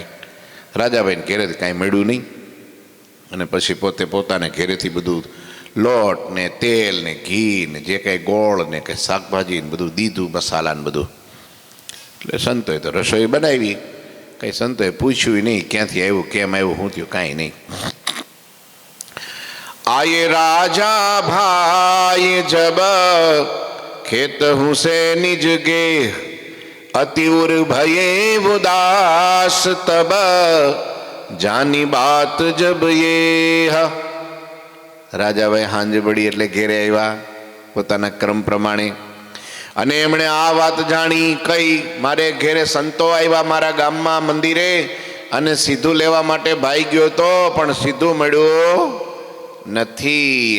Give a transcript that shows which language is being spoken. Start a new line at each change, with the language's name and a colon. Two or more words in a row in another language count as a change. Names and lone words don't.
Gujarati: રાજાભાઈને ઘેરેથી કાંઈ મળ્યું નહીં, અને પછી પોતે પોતાના ઘેરેથી બધું લોટ ને તેલ ને ઘી ને જે કાંઈ ગોળ ને કંઈ શાકભાજી ને બધું દીધું, મસાલા ને બધું. એટલે સંતોએ તો રસોઈ બનાવી. કંઈ સંતોએ પૂછ્યું નહીં ક્યાંથી આવ્યું, કેમ આવ્યું, શું થયું, કાંઈ નહીં.
Hindi: आये राजा भाई जब खेत हुसे निज गे अति उर भये उदास तब जानी बात जब ये.
Gujarati: રાજાભાઈ હાંજે પડી એટલે ઘેરે આવ્યા પોતાના ક્રમ પ્રમાણે, અને એમણે આ વાત જાણી. કઈ? મારે ઘેરે સંતો આવ્યા મારા ગામમાં મંદિરે, અને સીધું લેવા માટે ભાઈ ગયો તો, પણ સીધું મળ્યું નથી.